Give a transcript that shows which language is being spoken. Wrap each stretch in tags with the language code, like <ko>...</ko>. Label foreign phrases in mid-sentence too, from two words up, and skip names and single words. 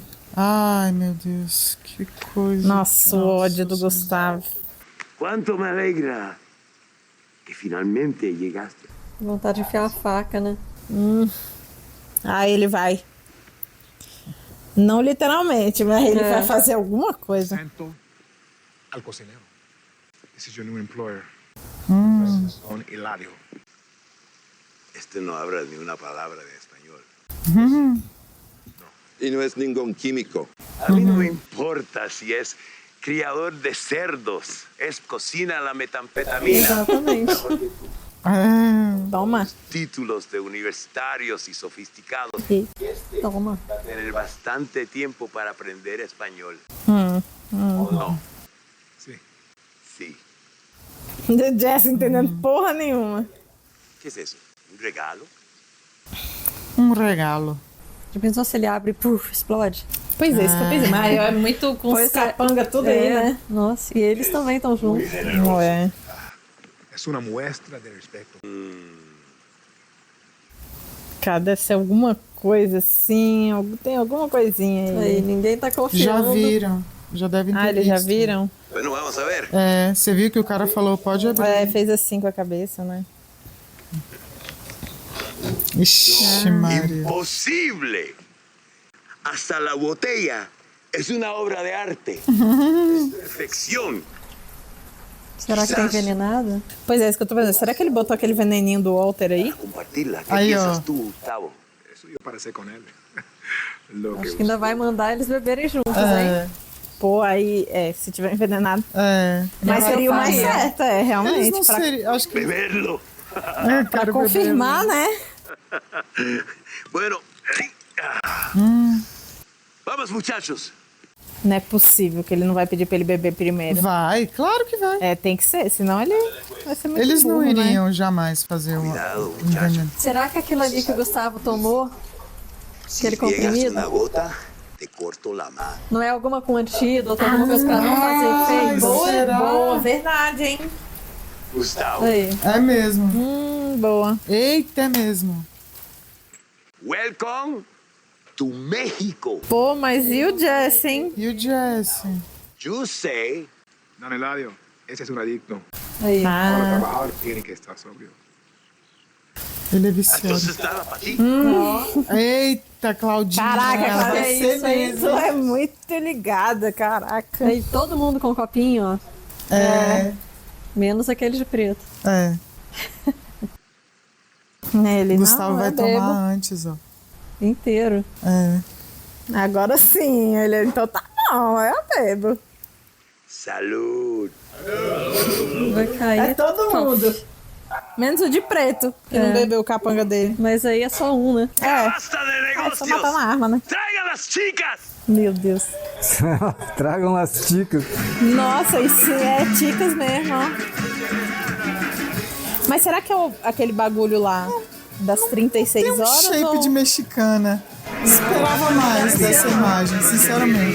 <pt>Ai, meu Deus, que coisa. Nossa, o ódio do Gustavo.</pt> <es>Quanto me alegra que finalmente llegaste.</es> <pt>Vontade de enfiar a faca, né? Aí ele vai. Não literalmente, mas ele vai fazer alguma coisa.</pt> <es>Presento al cocinero.</es> <en>This is your new employer.</en> <es>Don Hilario. Este no habla ni una palabra de español. Y no es ningún químico. A mí no me importa si es criador de cerdos, es cocina la metanfetamina.</es> <pt>Exatamente.</pt> <es>Toma. Títulos de universitarios y sofisticados. Toma. Va a tener bastante tiempo para aprender español. ¿O no? Sí. Sí.</es> <pt>O Jess entendendo porra nenhuma.</pt> <es>¿Qué es eso? ¿Un regalo?</es> <pt>Um regalo. Já pensou se ele abre e explode? Pois é, isso que eu pensei. Mas é muito com os capanga tudo aí, né? Nossa, e eles também estão juntos. Não é.</pt> <es>Es una muestra de respeto.</es> <pt>Cara, deve ser alguma coisa assim. Tem alguma coisinha aí. Aí, ninguém tá Já confiando. viram. Já devem ter Eles já visto. viram?</pt> <es>Bueno, vamos a ver.</es> <pt>É, você viu que o cara falou, pode abrir. É, fez assim com a cabeça, né? Ixi, Maria.</pt> <es>Imposible. Hasta la botella es una obra de arte. Perfección.</es> <pt>Será que tá envenenada? Pois é, isso que eu tô pensando. Será que ele botou aquele veneninho do Walter aí?</pt> <es>Compartirla. ¿Qué</es> <pt>Ahí,</pt> <es>piensas</es> <pt>ó.</pt> <es>tú, Gustavo? Eso yo parece con él. Lo que</es> <pt>Acho que ainda vai mandar eles beberem juntos, hein? Pô, aí, se tiver envenenado. Mas Não, seria o eu mais faria. certo, realmente. Eles não pra seriam, acho que...</pt> <es>Beberlo.</es> <pt>pra confirmar, né?</pt> <es>Bueno. Vamos, muchachos.</es> <pt>Não é possível que ele não vai pedir pra ele beber primeiro. Vai, claro que vai. É, tem que ser, senão ele vai ser muito Eles não burro, né? iriam jamais fazer um envenenamento. Será que aquilo ali que o Gustavo tomou, aquele</pt> <es>Si pegas</es> <pt>comprimido,</pt> <es>una gota, te corto la mano.</es> <pt>não é alguma com antídoto, alguma coisa pra não fazer efeito? Boa, verdade, hein? Gustavo. Aí. É mesmo. Boa. Eita, é mesmo.</pt> <en>Welcome to México.</en> <pt>Pô, mas e o Jesse, hein? E o Jesse?</pt> <en>You say.</en> <es>Don Hilario, ese es un adicto.</es> <pt>Aí.</pt> <es>Para trabajar tiene que estar sobrio.</es> <pt>Ele é viciado.</pt> <es>Entonces nada para ti.</es> <pt>Eita, Claudinha. Caraca, ela cara, vai ser mesmo. isso é muito ligada, caraca. Aí todo mundo com um copinho, ó. É. Menos aquele de preto. É. Ele Gustavo não, vai eu tomar bebo. antes, ó. Inteiro. É. Agora sim, ele então tá bom, eu bebo.</pt> <es>Salud.</es> <pt>Vai cair. É todo mundo. Menos o de preto, que não bebeu o capanga dele. Mas aí é só um, né?</pt> <es>Basta de</es> <pt>É só</pt> <es>negocios.</es> <pt>matar na arma, né?</pt> <es>Traigan las chicas.</es> <pt>Meu Deus. Tragam as ticas. Nossa, isso é ticas mesmo, ó. Mas será que é aquele bagulho lá das 36 Tem um horas? shape ou... de mexicana. Esperava mais dessa imagem, sinceramente.</pt>